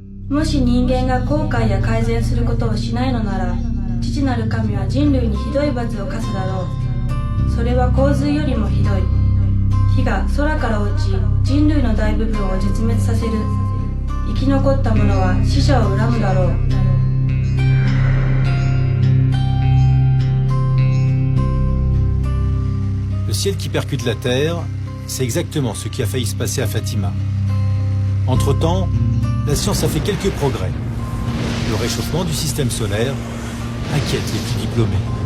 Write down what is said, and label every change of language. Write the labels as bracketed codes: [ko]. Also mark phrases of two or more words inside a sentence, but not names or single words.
[ja] もし人間が後悔や改善することをしないのなら、父なる神は人類にひどい罰を課すだろう。それは洪水よりもひどい。火が空から落ち、人類の大部分を絶滅させる。生き残った者は死者を恨むだろう。 [fr] Le ciel qui percute la terre, c'est exactement ce qui a failli se passer à Fatima. Entre-temps, la science a fait quelques progrès. Le réchauffement du système solaire inquiète les plus diplômés.